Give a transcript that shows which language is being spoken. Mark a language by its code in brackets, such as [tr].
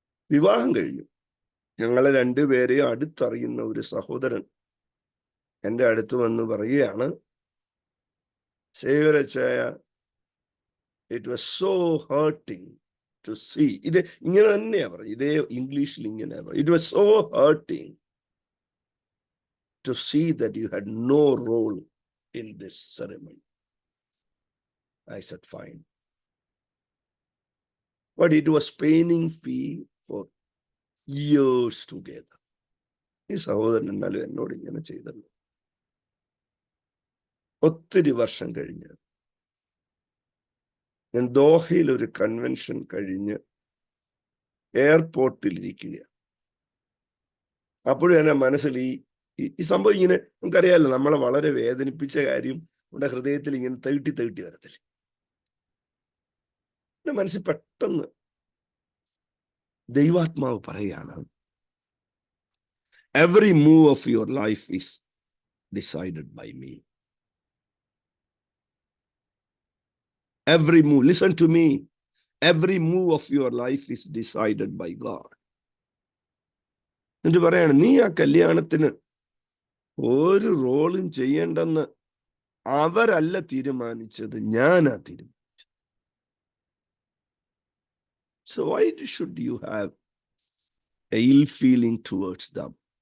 [ml] വിവാഹം കഴിഞ്ഞു. ഞങ്ങളെ രണ്ടുപേരെയും അടുത്തറിയുന്ന ഒരു സഹോദരൻ എൻ്റെ അടുത്ത് വന്ന് പറയുകയാണ്, സേവരച്ചായ, [en] It was so hurting to see. [ml] ഇത് ഇങ്ങനെ തന്നെയാ പറയും, ഇതേ ഇംഗ്ലീഷിൽ ഇങ്ങനെ പറയും. [en] It was so hurting to see that you had no role in this ceremony. I said, fine. But it was paining me for years together. [ml] ഈ സഹോദരൻ എന്നാലും എന്നോട് ഇങ്ങനെ ചെയ്തല്ലോ. ഒത്തിരി വർഷം കഴിഞ്ഞ് ഞാൻ ദോഹയിൽ ഒരു കൺവെൻഷൻ കഴിഞ്ഞ് എയർപോർട്ടിൽ ഇരിക്കുകയാണ്. അപ്പോഴും എൻ്റെ മനസ്സിൽ ഈ സംഭവം ഇങ്ങനെ, നമുക്കറിയാമല്ലോ, നമ്മളെ വളരെ വേദനിപ്പിച്ച കാര്യം നമ്മുടെ ഹൃദയത്തിൽ ഇങ്ങനെ തേട്ടി വരത്തില്ല. എൻ്റെ മനസ്സിൽ പെട്ടെന്ന് ദൈവാത്മാവ് പറയാണ്, [en] every move of your life is decided by me. Every move, listen to me, every move of your life is decided by God. [ml] എന്നിട്ട് പറയാണ്, നീ ആ കല്യാണത്തിന് ഒരു റോളും ചെയ്യേണ്ടെന്ന് അവരല്ല തീരുമാനിച്ചത്, ഞാനാ തീരുമാനിച്ചത്. [en] So why should you have a ill feeling towards them?